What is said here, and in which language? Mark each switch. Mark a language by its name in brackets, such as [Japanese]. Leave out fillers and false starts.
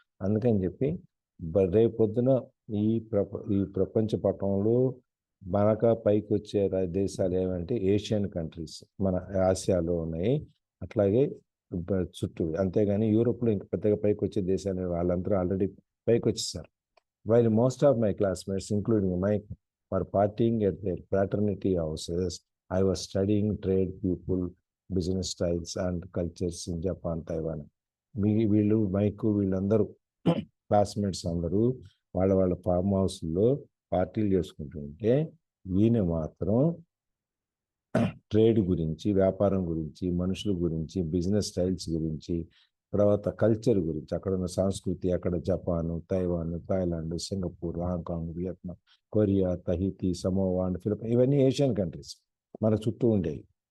[Telugu] అందుకని చెప్పి రేపు పొద్దున ఈ ప్రపంచ పటంలో మనక పైకి వచ్చే దేశాలు ఏమంటే ఏషియన్ కంట్రీస్, మన ఆసియాలో ఉన్నాయి, అట్లాగే చుట్టూ. అంతేగాని యూరోప్లో ఇంక పెద్దగా పైకి వచ్చే దేశాలు వాళ్ళందరూ ఆల్రెడీ పైకి వచ్చేసారు. [English] While most of my classmates, including Mike, were partying at their fraternity houses, I was studying trade, people, business styles and cultures in Japan, Taiwan. [Telugu] వీళ్ళు మైక్ వీళ్ళందరూ క్లాస్మేట్స్ అందరూ వాళ్ళ ఫార్మ్ హౌస్లో పార్టీలు చేసుకుంటుంటే ఈయన మాత్రం ట్రేడ్ గురించి, వ్యాపారం గురించి, మనుషుల గురించి, బిజినెస్ స్టైల్స్ గురించి, తర్వాత కల్చర్ గురించి, అక్కడ ఉన్న సంస్కృతి, అక్కడ Japan, Taiwan, Thailand, Singapore, Hong Kong, Vietnam, Korea, Tahiti, Samoa and Philippine, ఇవన్నీ ఏషియన్ కంట్రీస్ మన చుట్టూ ఉండేవి.